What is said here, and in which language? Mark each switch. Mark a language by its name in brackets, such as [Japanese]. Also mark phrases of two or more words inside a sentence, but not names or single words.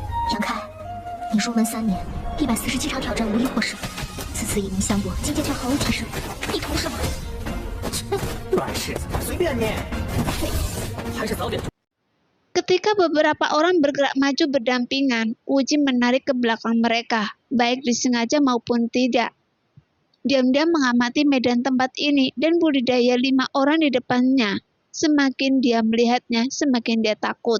[Chinese] 杨开，你入门3年，147场挑战无一获胜，此次以名相搏，境界却毫无提升，你图什么？软柿子，随便你。还是早点。 [Indonesian] Ketika beberapa orang bergerak maju berdampingan, Uji menarik ke belakang mereka, baik disengaja maupun tidak. Diam-diam mengamati medan tempat ini dan budidaya 5 orang di depannya. Semakin dia melihatnya, semakin dia takut.